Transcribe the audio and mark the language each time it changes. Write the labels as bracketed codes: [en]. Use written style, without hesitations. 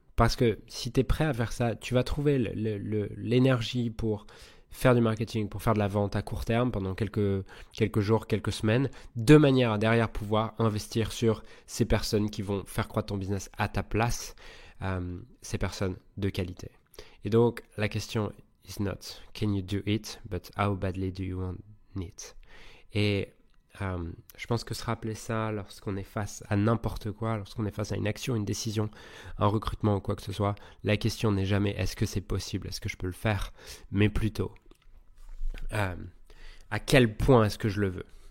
[fr] Parce que si tu es prêt à faire ça, tu vas trouver l'énergie pour faire du marketing, pour faire de la vente à court terme pendant quelques jours, quelques semaines, de manière à derrière pouvoir investir sur ces personnes qui vont faire croître ton business à ta place, ces personnes de qualité. Et donc, la question [en] is not can you do it, but how badly do you want it? [fr] Et je pense que se rappeler ça lorsqu'on est face à n'importe quoi, lorsqu'on est face à une action, une décision, un recrutement ou quoi que ce soit, la question n'est jamais est-ce que c'est possible, est-ce que je peux le faire, mais plutôt à quel point est-ce que je le veux.